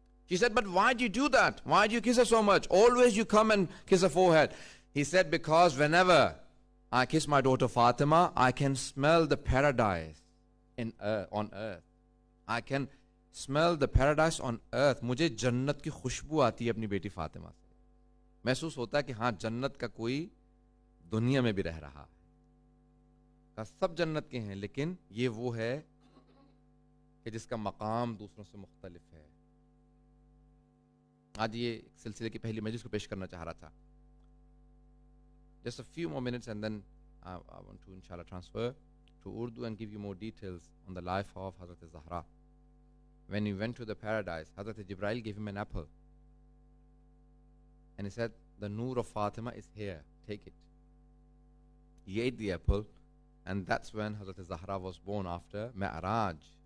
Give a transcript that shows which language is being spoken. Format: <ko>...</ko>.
<en>She said, but why do you do that? Why do you kiss her so much? Always you come and kiss her forehead. He said, because whenever I kiss my daughter Fatima, I can smell the paradise on earth. I can smell the paradise on earth.</en> <ur>مجھے جنت کی خوشبو آتی ہے اپنی بیٹی فاطمہ سے. محسوس ہوتا ہے کہ ہاں جنت کا کوئی دنیا میں بھی رہ رہا ہے. سب جنت کے ہیں لیکن یہ وہ ہے کہ جس کا مقام دوسروں سے مختلف ہے. آج یہ ایک سلسلے کی پہلی مجلس کو پیش کرنا چاہ رہا تھا.</ur> <en>Just a few more minutes and then I want to inshallah transfer to Urdu and give you more details on the life of Hazrat Zahra. When he went to the paradise, Hazrat Jibreel gave him an apple. And he said, the Noor of Fatima is here, take it. He ate the apple and that's when Hazrat Zahra was born after Mi'raj.</en>